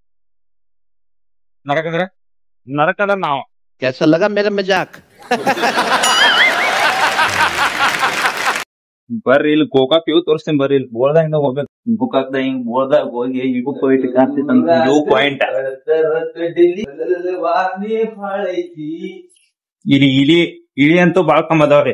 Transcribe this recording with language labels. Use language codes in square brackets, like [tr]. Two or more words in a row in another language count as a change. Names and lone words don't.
[kn] ನರಕ ಅಂದ್ರೆ ನಾವು [hi] कैसा लगा मेरा मजाक? [kn] ಬರ್ರಿ ಇಲ್ಲಿ ಗೋಕಾಕ್ ವ್ಯೂ ತೋರಿಸ್ತೇನೆ. ಬರ್ರಿ ಇಲ್ಲಿ ಬೋಳ್ದಾಗಿಂದ ಹೋಗ್ಬೇಕು. ಗೋಕಾಕ್ದ ಹಿಂಗ್ ಬೋಳ್ದಾಗ ಹೋಗಿ ಇವು ಪಾಯಿಂಟ್ ಕಾಣ್ತಿತ್ತಂತ [en] view point. [kn] ಇಲಿ ಅಂತೂ ಬಾಳ್ ಕಮ್ಮಿ ಅದಾವ್ರಿ.